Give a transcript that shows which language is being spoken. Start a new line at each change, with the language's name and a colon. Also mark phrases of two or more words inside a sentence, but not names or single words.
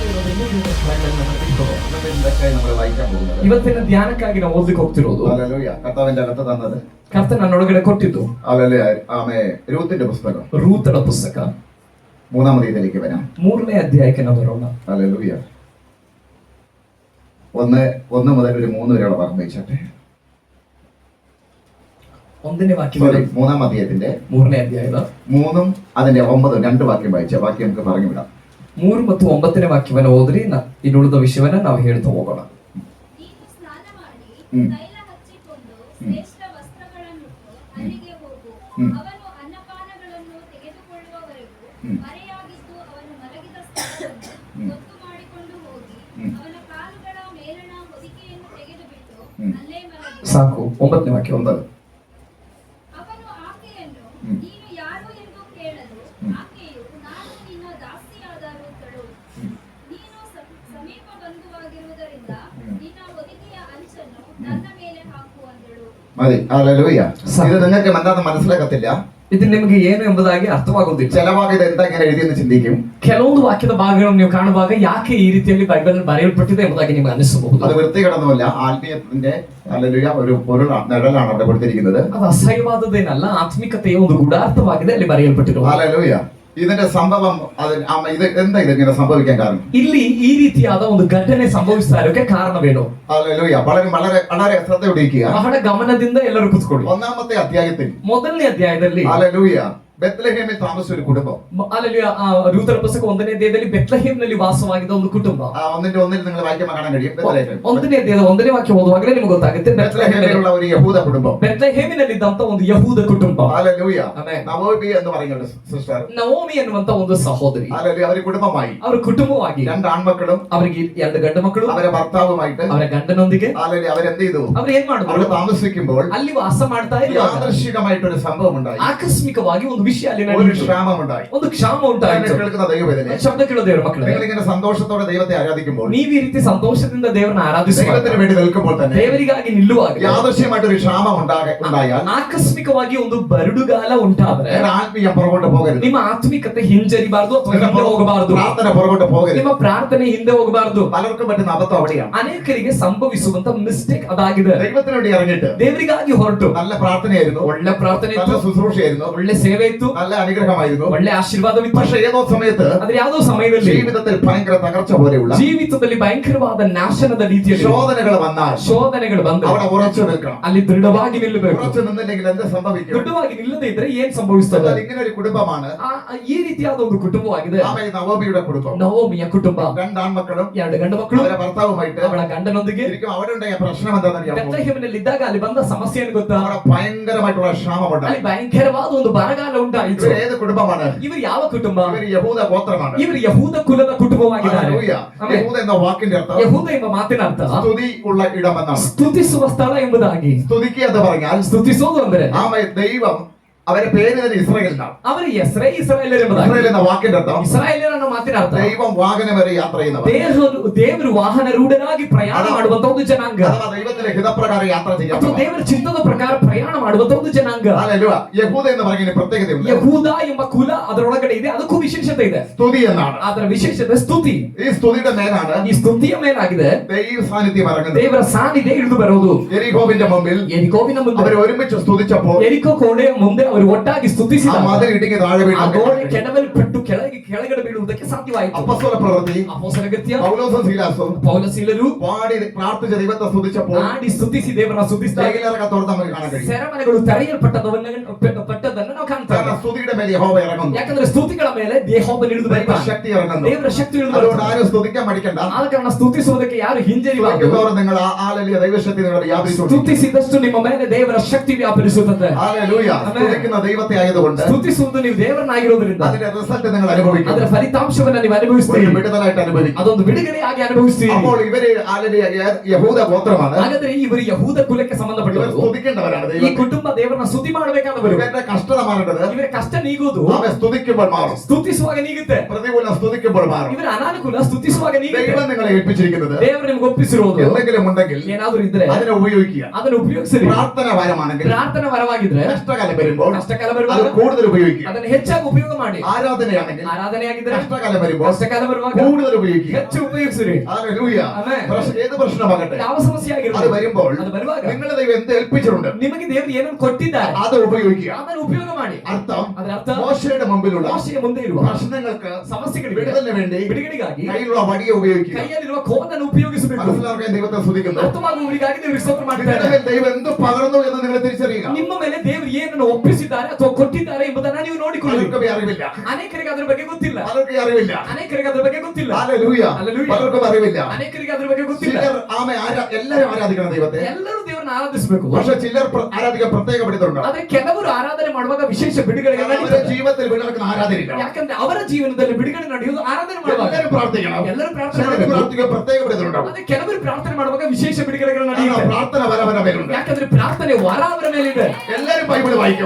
Malayalam: നമ്മൾ വായിക്കാൻ പോകുന്നത്
Kannada: ಇವತ್ತಿನ ಧ್ಯಾನಕ್ಕಾಗಿ ನಾವು ಓದಲಿಕ್ಕೆ ಹೋಗ್ತಿರೋದು
Malayalam: ഹല്ലേലൂയ. കർത്താവിന്റെ അകത്ത് തന്നത്
Kannada: ಕರ್ತನ ನನ್ನೊಳಗಡೆ ಕೊಟ್ಟಿದ್ದು
Malayalam: ഹല്ലേലൂയ. ആമേൻ. രൂത്തിന്റെ പുസ്തകം
Kannada: ರೂತನ ಪುಸ್ತಕ
Malayalam: 3-ാം അധ്യായത്തിലേക്ക് വരാം.
Kannada: 3ನೇ ಅಧ್ಯಾಯಕ್ಕೆ ನಾವು ಬರೋಣ.
Malayalam: ഹല്ലേലൂയ. 1 മുതൽ ഒരു 3 വരെയുള്ള വാക്യം വായിച്ചട്ടെ.
Kannada: 1ನೇ ವಾಕ್ಯ
Malayalam: 3-ാം അധ്യായത്തിന്റെ
Kannada: 3ನೇ ಅಧ್ಯಾಯದ
Malayalam: 3-ഉം അതിന്റെ 9-ഉം 2 വാക്യം വായിച്ച ബാക്കി നമുക്ക് പറഞ്ഞു വിടാം.
Kannada: 3 ಮತ್ತು 9ನೇ ವಾಕ್ಯವನ್ನು ಓದ್ರಿ. ಇನ್ನುಳಿದ ವಿಷಯವನ್ನ ನಾವು ಹೇಳ್ತಾ ಹೋಗೋಣ. ನೀನು ಸ್ನಾನ ಮಾಡಿ ತೈಲ ಹಚ್ಚಿಕೊಂಡು ಶ್ರೇಷ್ಠ ವಸ್ತ್ರಗಳನ್ನುಟ್ಟು ಅಲ್ಲಿಗೆ ಹೋಗು. ಅವನು ಅನ್ನಪಾನಗಳನ್ನು ತೆಗೆದುಕೊಳ್ಳುವವರೆಗೂ ಮರೆಯಾಗಿದ್ದು ಅವನು ಮಲಗಿದ ಸ್ಥಳವನ್ನು ಗೊತ್ತು ಮಾಡಿಕೊಂಡು ಹೋಗಿ ಅವನ ಕಾಲುಗಳ ಮೇಲಣ ಹೊದಿಕೆಯನ್ನು ತೆಗೆದುಬಿಟ್ಟು ಅಲ್ಲೇ ಮಲಗಿ ಸಾಕು. 9ನೇ ವಾಕ್ಯ 9. ಅವನು ಆಕೆಯನ್ನು ನೀನು ಯಾರು ಎಂದು ಕೇಳಲು ಆಕೆಯು ನಾನು ನಿನ್ನ ದಾಸಿಯಾದ ರೂತಳು. ನೀನು ಸಮೀಪ ಬಂಧುವಾಗಿರುವುದರಿಂದ ನಿನ್ನ ಹೊದಿಕೆಯ ಅಂಚನ್ನು ನನ್ನ ಮೇಲೆ ಹಾಕು ಅಂದಳು.
Malayalam: മതി. ഹല്ലേലൂയ. ഇത് നിങ്ങൾക്ക് എന്താണെന്ന് മനസ്സിലാകത്തില്ല.
Kannada: ಇದು ನಿಮಗೆ ಏನು ಎಂಬುದಾಗಿ ಅರ್ಥವಾಗುವುದಿಲ್ಲ.
Malayalam: ചില ഭാഗം ഇത് എന്താ ഇങ്ങനെ എഴുതിയെന്ന് ചിന്തിക്കും.
Kannada: ಕೆಲವೊಂದು ವಾಕ್ಯದ ಭಾಗಗಳನ್ನು ನೀವು ಕಾಣುವಾಗ ಯಾಕೆ ಈ ರೀತಿಯಲ್ಲಿ ಬೈಬಲ್ ಬರೆಯಲ್ಪಟ್ಟಿದೆ ಎಂಬುದಾಗಿ ನಿಮಗೆ ಅನಿಸಬಹುದು.
Malayalam: അത് വൃത്തികേടൊന്നുമല്ല. ആത്മീയത്തിന്റെ ഹല്ലേലൂയ ഒരു പൊരുളാണ്, നിഴലാണ് അവിടെ കൊടുത്തിരിക്കുന്നത്.
Kannada: ಅದು ಅಸಹ್ಯವಾದದ್ದೇನಲ್ಲ, ಆತ್ಮಿಕತೆಯ ಒಂದು ಗೂಢಾರ್ಥವಾಗಿದೆ ಅಲ್ಲಿ ಬರೆಯಲ್ಪಟ್ಟಿರುವ.
Malayalam: ഹല്ലേലൂയ. ഇതിന്റെ സംഭവം ഇത് എന്താ ഇതിങ്ങനെ സംഭവിക്കാൻ കാരണം?
Kannada: ಇಲ್ಲಿ ಈ ರೀತಿಯಾದ ಒಂದು ಘಟನೆ ಸಂಭವಿಸ್ತಾ ಇರೋಕೆ ಕಾರಣವೇನು?
Malayalam: ഹല്ലേലൂയ. വളരെ വളരെ വളരെ ശ്രദ്ധയോടിരിക്കുക.
Kannada: ಬಹಳ ಗಮನದಿಂದ ಎಲ್ಲರೂ ಕೂತ್ಕೊಳ್ಳಿ.
Malayalam: 1-ാമത്തെ അധ്യായത്തിൽ
Kannada: 1ನೇ ಅಧ್ಯಾಯದಲ್ಲಿ
Malayalam: ഹല്ലേലൂയ ಬೆತ್ಲೆಹೇಮಿൽ താമസിച്ച ഒരു കുടുംബം.
Kannada: ಅಲ್ಲಲ್ಲಿ ರೂತನ ಪುಸ್ತಕ 1ನೇ ಅಧ್ಯಾಯದಲ್ಲಿ ಬೆತ್ಲೆಹೇಮ್ನಲ್ಲಿ ವಾಸವಾಗಿದ್ದ ಒಂದು ಕುಟುಂಬ.
Malayalam: 1:1 നിങ്ങൾ വായിക്കുമ്പോൾ കാണാൻ കഴിയും.
Kannada: 1ನೇ ಅಧ್ಯಾಯದ 1ನೇ ವಾಕ್ಯ ಓದುವಾಗಲೇ ನಿಮಗೆ ಗೊತ್ತಾಗುತ್ತೆ
Malayalam: ಬೆತ್ಲೆಹೇಮಿലുള്ള ഒരു യഹൂദ കുടുംബം.
Kannada: ಬೆತ್ಲೆಹೇಮಿನಲ್ಲಿದ್ದಂತ ಒಂದು ಯಹೂದ ಕುಟುಂಬ.
Malayalam: ഹല്ലേലൂയ.
Kannada: ಆಮೆನ್.
Malayalam: നവോമി എന്ന് പറയുന്ന സിസ്റ്റർ,
Kannada: ನವೋಮಿ ಎನ್ನುವಂತ ಒಂದು ಸಹೋದರಿ.
Malayalam: ഹല്ലേലൂയ. അവർ കുടുംബമായി
Kannada: ಅವರ ಕುಟುಂಬವಾಗಿ
Malayalam: 2 ആൺമക്കളും
Kannada: ಅವರಿಗೆ 2 ಗಂಡು ಮಕ್ಕಳು
Malayalam: അവരെ ഭർത്താവുമായിട്ട്
Kannada: ಅವರ ಗಂಡನೊಂದಿಗೆ
Malayalam: ഹല്ലേലൂയ അവരെന്ത് ചെയ്തു?
Kannada: ಅವರು ಏನ್
Malayalam: അവിടെ
Kannada: ಮಾಡಿದ್ರು?
Malayalam: താമസിക്കുമ്പോൾ
Kannada: ಅಲ್ಲಿ ವಾಸ ಮಾಡ್ತಾ ಇರುವಾಗ
Malayalam: യാദൃശ്ചികമായിട്ടൊരു സംഭവം ഉണ്ടായി.
Kannada: ಆಕಸ್ಮಿಕವಾಗಿ ಒಂದು ವಿಷಯ ಅಲ್ಲಿ
Malayalam: ഒരു
Kannada: ನಡೆಯಿತು.
Malayalam: ക്ഷാമമുണ്ടായി.
Kannada: ಒಂದು ಕ್ಷಾಮ ಉಂಟಾಯಿತು.
Malayalam: കേൾക്കുന്ന ദൈവവേദന,
Kannada: ಶಬ್ದ ಕೇಳೋ ದೇವರ ಮಕ್ಕಳೇ,
Malayalam: നിങ്ങൾ ഇങ്ങനെ സന്തോഷത്തോടെ ദൈവത്തെ ആരാധിക്കുമ്പോൾ,
Kannada: ನೀವು ಈ ರೀತಿ ಸಂತೋಷದಿಂದ ದೇವರನ್ನ ಆರಾಧಿಸುವಾಗ,
Malayalam: ദൈവത്തിന് വേണ്ടി നിൽക്കുമ്പോൾ തന്നെ
Kannada: ದೇವರಿಗಾಗಿ ನಿಲ್ಲುವಾಗ
Malayalam: യാദൃശ്യമായിട്ടൊരു ക്ഷാമം ഉണ്ടായാൽ
Kannada: ಆಕಸ್ಮಿಕವಾಗಿ ಒಂದು ಬರಡುಗಾಲ ಉಂಟಾದ್ರೆ
Malayalam: നിങ്ങളുടെ ആത്മീയം പുറകോട്ട് പോകരുത്.
Kannada: ನಿಮ್ಮ ಆತ್ಮಿಕತೆ ಹಿಂಜರಿಬಾರದು ಅಥವಾ ಹಿಂದೆ ಹೋಗಬಾರದು.
Malayalam: പ്രാർത്ഥന പുറകോട്ട് പോകരുത്.
Kannada: ನಿಮ್ಮ ಪ್ರಾರ್ಥನೆ ಹಿಂದೆ ಹೋಗಬಾರದು.
Malayalam: പലർക്കും പറ്റുന്ന അബദ്ധം അവിടെയാണ്.
Kannada: ಅನೇಕರಿಗೆ ಸಂಭವಿಸುವಂತ ಮಿಸ್ಟೇಕ್ ಅದಾಗಿದೆ.
Malayalam: ദൈവത്തിന് വേണ്ടി ഇറങ്ങിയിട്ട്
Kannada: ದೇವರಿಗಾಗಿ ಹೊರಟು
Malayalam: നല്ല പ്രാർത്ഥനയായിരുന്നു,
Kannada: ಒಳ್ಳೆ ಪ್ರಾರ್ಥನೆ
Malayalam: നല്ല
Kannada: ಇತ್ತು,
Malayalam: ശുശ്രൂഷയായിരുന്നു,
Kannada: ಒಳ್ಳೆ ಸೇವೆ ಇತ್ತು,
Malayalam: നല്ല അനുഗ്രഹമായിരുന്നു.
Kannada: ಒಳ್ಳೆ ಆಶೀರ್ವಾದವಿತ್ತು.
Malayalam: പക്ഷെ ഏതോ സമയത്ത്
Kannada: ಆದ್ರೆ ಯಾವುದೋ ಸಮಯದಲ್ಲಿ
Malayalam: ജീവിതത്തിൽ ഭയങ്കര തകർച്ച പോലെയുള്ള
Kannada: ಜೀವಿತದಲ್ಲಿ ಭಯಂಕರವಾದ ನಾಶನದ ರೀತಿಯಲ್ಲಿ
Malayalam: ശോധനകൾ വന്നാൽ
Kannada: ಶೋಧನೆಗಳು ಬಂದ್ರೆ
Malayalam: അവിടെ ഉറച്ചു നിൽക്കണം.
Kannada: ಅಲ್ಲಿ ದೃಢವಾಗಿ ನಿಲ್ಲಬೇಕು.
Malayalam: ഉറച്ചു നിന്നില്ലെങ്കിൽ എന്ത് സംഭവിക്കും?
Kannada: ದೃಢವಾಗಿ ನಿಲ್ಲದೆ ಇದ್ರೆ ಏನ್ ಸಂಭವಿಸ್ತದೆ?
Malayalam: എന്നാൽ ഇങ്ങനെ ഒരു കുടുംബമാണ്
Kannada: ಈ ರೀತಿಯಾದ ಒಂದು ಕುಟುಂಬವಾಗಿದೆ
Malayalam: നവോമിയുടെ കുടുംബം.
Kannada: ನವೋಮಿಯ ಕುಟುಂಬ.
Malayalam: 2 ആൺമക്കളും
Kannada: 2 ಗಂಡು ಮಕ್ಕಳು
Malayalam: അവരുടെ ഭർത്താവുമായിട്ട്
Kannada: ಅವಳ ಗಂಡನೊಂದಿಗೆ
Malayalam: ശരിക്കും അവിടെ ഉണ്ടായ പ്രശ്നം എന്താണെന്ന്
Kannada: ಬೆತ್ಲೆಹೇಮಿನಲ್ಲಿ ಇದ್ದಾಗ ಅಲ್ಲಿ ಬಂದ ಸಮಸ್ಯೆ ಏನು ಗೊತ್ತಾ?
Malayalam: അവിടെ ഭയങ്കരമായിട്ടുള്ള ക്ഷാമമുണ്ടായി.
Kannada: ಅಲ್ಲಿ ಭಯಂಕರವಾದ ಒಂದು ಬರಗಾಲ ಉಂಟಾಯಿತು.
Malayalam: ഇവർ ഏത് കുടുംബമാണ്?
Kannada: ಇವರು ಯಾವ ಕುಟುಂಬ?
Malayalam: ഇവർ യഹൂദ ഗോത്രമാണ്.
Kannada: ಇವರು ಯಹೂದ ಕುಲದ ಕುಟುಂಬವಾಗಿದ್ದಾರೆ.
Malayalam: ഹല്ലേലൂയ. യഹൂദ എന്ന വാക്കിന്റെ അർത്ഥം
Kannada: ಯಹೂದ ಎಂಬ ಮಾತಿನ ಅರ್ಥ
Malayalam: സ്തുതി ഉള്ള ഇടം എന്നാണ്.
Kannada: ಸ್ತುತಿಸುವ ಸ್ಥಳ ಎಂಬುದಾಗಿ.
Malayalam: സ്തുതിക്കുക എന്ന് പറഞ്ഞാൽ
Kannada: ಸ್ತುತಿಸೋದು ಅಂದ್ರೆ
Malayalam: ദൈവം അവരെ പേര് തന്നെ ഇസ്രായേൽ എന്നാണ്.
Kannada: ಅವರ ಹೆಸರೇ ಇಸ್ರಾಯೇಲರು ಎಂಬುದಾಗಿ.
Malayalam: ഇസ്രായേൽ എന്ന വാക്കിന്റെ അർത്ഥം
Kannada: ಇಸ್ರಾಯೇಲರ ಅನ್ನೋ ಮಾತಿನ ಅರ್ಥ
Malayalam: ദൈവം വാഹനം വരെ യാത്ര ചെയ്യുന്നവർ.
Kannada: ದೇವರು ವಾಹನರೂಢರಾಗಿ ಪ್ರಯಾಣ ಮಾಡುವಂತ ಒಂದು ಜನಾಂಗ.
Malayalam: അഥവാ ദൈവത്തിന്റെ ഹിതപ്രകാരം യാത്ര
Kannada: ಅಥವಾ
Malayalam: ചെയ്യാം.
Kannada: ದೇವರ ಚಿತ್ತದ ಪ್ರಕಾರ ಪ್ರಯಾಣ ಮಾಡುವಂತ ಒಂದು ಜನಾಂಗ.
Malayalam: ഹല്ലേലൂയ. യഹൂദ എന്ന് പറയുന്ന പ്രത്യേകതയുണ്ട്.
Kannada: ಯಹೂದ ಎಂಬ ಕುಲ ಅದರೊಳಗಡೆ ಇದೆ, ಅದಕ್ಕೂ ವಿಶೇಷತೆ ಇದೆ.
Malayalam: സ്തുതി എന്നാണ്.
Kannada: ಅದರ ವಿಶೇಷತೆ ಸ್ತುತಿ.
Malayalam: ഈ സ്തുതിയുടെ മേലാണ്
Kannada: ಈ ಸ್ತುತಿಯ ಮೇಲಾಗಿದೆ
Malayalam: ദൈവ സാന്നിധ്യം ഇറങ്ങുന്നത്.
Kannada: ದೇವರ ಸಾನ್ನಿಧ್ಯ ಇಳಿದು ಬರೋದು.
Malayalam: യെരിഹോവിന്റെ മുമ്പിൽ
Kannada: ಎರಿಕೋವಿನ ಮುಂದೆ
Malayalam: അവർ ഒരുമിച്ച് സ്തുതിച്ചപ്പോൾ
Kannada: ಎರಿಕೋ ಕೋಣೆಯ ಮುಂದೆ ಅವರು ಒಟ್ಟಾಗಿ
Malayalam: ആ
Kannada: ಸ್ತುತಿಸಿದಾಗ
Malayalam: മതിൽ ഇടുങ്ങി താഴെ
Kannada: ಆ ಗೋಡೆ
Malayalam: വീണു.
Kannada: ಕೆಡವಲ್ಪಟ್ಟು ಕೆಳಗಡೆ ಬೀಳುವುದಕ್ಕೆ ಸಾಧ್ಯವಾಯಿತು.
Malayalam: അപ്പോസ്തല പ്രവൃത്തി
Kannada: ಅಪೊಸ್ತಲ ಕೃತ್ಯ
Malayalam: പൗലോസും ശീലാസും
Kannada: ಪೌಲಸೀಲರು
Malayalam: പാടി പ്രാർത്ഥിച്ച ദൈവത്തെ സ്തുതിച്ചപ്പോൾ
Kannada: ಆಡಿ ಸ್ತುತಿಸಿ ದೇವರನ್ನ ಸ್ತುತಿಸಿದಾಗ
Malayalam: ജയിലറൊക്കെ തുറന്ന് നമുക്ക് കാണാൻ കഴിയും.
Kannada: ಸೆರೆಮನೆಗಳು ತೆರೆಯಲ್ಪಟ್ಟದನ್ನು ನಾವು ಕಾಣ್ತೇವೆ.
Malayalam: കാരണം സ്തുതിയുടെ മേൽ യഹോവ ഇറങ്ങുന്നു.
Kannada: ಯಾಕಂದ್ರೆ ಸ್ತುತಿಗಳ ಮೇಲೆ ಯೆಹೋವನು ಇಳಿದು
Malayalam: ദൈവ
Kannada: ಬರ್ತಾನೆ.
Malayalam: ശക്തി ഇറങ്ങുന്നു.
Kannada: ದೇವರ ಶಕ್ತಿ ಇಳಿದು
Malayalam: അതുകൊണ്ട്
Kannada: ಬರ್ತಾನೆ.
Malayalam: ആരും സ്തുതിക്കാൻ മടിക്കണ്ട.
Kannada: ಆದ ಕಾರಣ ಸ್ತುತಿಸುವುದಕ್ಕೆ ಯಾರು ಹಿಂಜರಿಬಾರದು.
Malayalam: സ്തുതിക്കുന്നവർ നിങ്ങൾ ആലലിയ ദൈവശക്തി നിങ്ങളുടെ വ്യാപരിച്ചു.
Kannada: ಸ್ತುತಿಸಿದಷ್ಟು ನಿಮ್ಮ ಮೇಲೆ ದೇವರ ಶಕ್ತಿ ವ್ಯಾಪರಿಸುತ್ತದೆ.
Malayalam: ഹല്ലേലൂയ. സ്തുതിക്കുന്ന ദൈവത്തെ ആയതുകൊണ്ട്
Kannada: ಸ್ತುತಿಸುವುದು ನೀವು ದೇವರನ್ನಾಗಿರೋದ್ರಿಂದ
Malayalam: അതിന്റെ റിസൾട്ട് നിങ്ങൾ അനുഭവിക്കും.
Kannada: ಅದರ ಫಲಿತಾಂಶವನ್ನ ನೀವು
Malayalam: ഒരു
Kannada: ಅನುಭವಿಸ್ತೀರಿ.
Malayalam: വിടുതലായിട്ട് അനുഭവിക്കും.
Kannada: ಅದೊಂದು ಬಿಡುಗಡೆಯಾಗಿ ಅನುಭವಿಸ್ತೀರಿ.
Malayalam: അപ്പോൾ ഇവര് ആലലിയ യഹൂദ ഗോത്രമാണ്.
Kannada: ಹಾಗಾದ್ರೆ ಇವರು ಯಹೂದ ಕುಲಕ್ಕೆ
Malayalam: ഇവർ
Kannada: ಸಂಬಂಧಪಟ್ಟವರು.
Malayalam: സ്തുതിക്കേണ്ടവരാണ്.
Kannada: ಈ
Malayalam: ദൈവം
Kannada: ಕುಟುಂಬ ದೇವರನ್ನ ಸ್ತುತಿ ಮಾಡಬೇಕಾದವರು.
Malayalam: ഇവരുടെ കഷ്ടത മാറേണ്ടത്
Kannada: ಇವರ ಕಷ್ಟ ನೀಗುವುದು
Malayalam: അവ സ്തുതിക്കുമ്പോൾ മാറും.
Kannada: ಸ್ತುತಿಸುವಾಗ ನೀಗುತ್ತೆ.
Malayalam: പ്രതികൂലം സ്തുതിക്കുമ്പോൾ മാറും.
Kannada: ಇವರ ಅನಾನುಕೂಲ ಸ್ತುತಿಸುವಾಗ ನೀಗುತ್ತೆ.
Malayalam: ദൈവം നിങ്ങളെ ഏൽപ്പിച്ചിരിക്കുന്നത്
Kannada: ದೇವರು ನಿಮಗೆ ಒಪ್ಪಿಸಿರುವುದು
Malayalam: എന്തെങ്കിലും ഉണ്ടെങ്കിൽ
Kannada: ಏನಾದರೂ ಇದ್ರೆ
Malayalam: അതിനെ ഉപയോഗിക്കുക.
Kannada: ಅದನ್ನು ಉಪಯೋಗಿಸಿರಿ.
Malayalam: പ്രാർത്ഥന വരമാണെങ്കിൽ
Kannada: ಪ್ರಾರ್ಥನಾ ವರವಾಗಿದ್ರೆ
Malayalam: കഷ്ടകാലം വരുമ്പോൾ
Kannada: ಕಷ್ಟಕಾಲ
Malayalam: അത്
Kannada: ಬರುವಾಗ
Malayalam: കൂടുതൽ ഉപയോഗിക്കുക.
Kannada: ಅದನ್ನು ಹೆಚ್ಚಾಗಿ ಉಪಯೋಗ ಮಾಡಿ.
Malayalam: ആരാധനയാണെങ്കിൽ
Kannada: ಆರಾಧನೆಯಾಗಿದ್ದರೆ
Malayalam: കഷ്ടകാലം വരുമ്പോൾ
Kannada: ಕಷ್ಟಕಾಲ ಬರುವಾಗ
Malayalam: കൂടുതൽ ഉപയോഗിക്കുക.
Kannada: ಹೆಚ್ಚು ಉಪಯೋಗಿಸಿರಿ.
Malayalam: ഹല്ലേലൂയ. ആമേൻ. ഏത് പ്രശ്നമാകട്ടെ
Kannada: ಯಾವ ಸಮಸ್ಯೆ
Malayalam: അത്
Kannada: ಆಗಿರಲಿ
Malayalam: വരുമ്പോൾ
Kannada: ಅದು ಬರುವಾಗ
Malayalam: നിങ്ങളെ ദൈവം എന്ത് ഏൽപ്പിച്ചിട്ടുണ്ട്
Kannada: ನಿಮಗೆ ದೇವರು ಏನನ್ನು ಕೊಟ್ಟಿದ್ದಾರೆ
Malayalam: അത് ഉപയോഗിക്കുക.
Kannada: ಅದನ್ನು ಉಪಯೋಗ ಮಾಡಿ.
Malayalam: അർത്ഥം
Kannada: ಅದರ ಅರ್ಥ
Malayalam: മോശയുടെ മുമ്പിലുള്ള
Kannada: ಮೋಶೆಯ ಮುಂದೆ ಇರುವ
Malayalam: പ്രശ്നങ്ങൾക്ക്
Kannada: ಸಮಸ್ಯೆಗಳಿಗೆ
Malayalam: വിടുതലിന് വേണ്ടി
Kannada: ಬಿಡುಗಡೆಗಾಗಿ
Malayalam: കയ്യിലുള്ള വടിയെ ഉപയോഗിക്കുക.
Kannada: ಕೈಯಲ್ಲಿರುವ ಕೋಲನ್ನು ಉಪಯೋಗಿಸಬೇಕು.
Malayalam: മനസ്സിലാക്കാൻ ദൈവത്തെ സ്തുതിക്കുന്നു.
Kannada: ಅರ್ಥವಾಗುವವರಿಗಾಗಿ ದೇವರು ಸ್ತೋತ್ರ
Malayalam: നിങ്ങളുടെ
Kannada: ಮಾಡ್ತಾರೆ.
Malayalam: മേൽ ദൈവം എന്ത് പകർന്നു എന്ന് നിങ്ങൾ തിരിച്ചറിയുക.
Kannada: ನಿಮ್ಮ ಮೇಲೆ ದೇವರು ಏನನ್ನು ಒಪ್ಪಿಸಿದ್ದಾರೆ ಅಥವಾ ಕೊಟ್ಟಿದ್ದಾರೆ ಎಂಬುದನ್ನು ನೀವು ನೋಡಿಕೊಳ್ಳಿ.
Malayalam: പലർക്കും അറിവില്ല.
Kannada: ಅನೇಕರಿಗೆ ಅದರ ಬಗ್ಗೆ ಗೊತ್ತಿಲ್ಲ.
Malayalam: പലർക്കും അറിവില്ല.
Kannada: ಅನೇಕರಿಗೆ ಅದರ ಬಗ್ಗೆ ಗೊತ್ತಿಲ್ಲ.
Malayalam: ഹല്ലേലൂയ. ഹല്ലേലൂയ. പലർക്കും അറിവില്ല.
Kannada: ಅನೇಕರಿಗೆ ಅದರ ಬಗ್ಗೆ ಗೊತ್ತಿಲ್ಲ.
Malayalam: ചിലർ എല്ലാവരും ആരാധിക്കണം ദൈവത്തെ.
Kannada: ಎಲ್ಲರೂ ದೇವರನ್ನು ಆರಾಧಿಸಬೇಕು.
Malayalam: പക്ഷെ ചിലർ ആരാധിക്കാൻ പ്രത്യേക പഠിത്തമുണ്ട്.
Kannada: ಆದ್ರೆ ಕೆಲವರು ಆರಾಧನೆ ಮಾಡುವಾಗ ವಿಶೇಷ ಬಿಡುಗಡೆಗೆ
Malayalam: അവരുടെ
Kannada: ನಡೀತದೆ.
Malayalam: ജീവിതത്തിൽ വിടക്കുന്ന ആരാധനയില്ല.
Kannada: ಯಾಕಂದ್ರೆ ಅವರ ಜೀವನದಲ್ಲಿ ಬಿಡುಗಡೆ ನಡೆಯುವುದು ಆರಾಧನೆ ಮಾಡುವಾಗ.
Malayalam: എല്ലാവരും പ്രാർത്ഥിക്കണം.
Kannada: ಎಲ್ಲರೂ ಪ್ರಾರ್ಥನೆ
Malayalam: ചിലർ
Kannada: ಮಾಡಬೇಕು.
Malayalam: പ്രാർത്ഥിക്കാൻ പ്രത്യേക പഠിത്തമുണ്ടാവും.
Kannada: ಆದ್ರೆ ಕೆಲವರು ಪ್ರಾರ್ಥನೆ ಮಾಡುವಾಗ ವಿಶೇಷ ಬಿಡುಗಡೆಗಳು ನಡೆಯುತ್ತೆ.
Malayalam: പ്രാർത്ഥന വരവര പേരുണ്ട്.
Kannada: ಯಾಕಂದ್ರೆ ಪ್ರಾರ್ಥನೆ ವರ ಅವರ ಮೇಲಿದೆ.
Malayalam: എല്ലാവരും ബൈബിൾ വായിക്കും.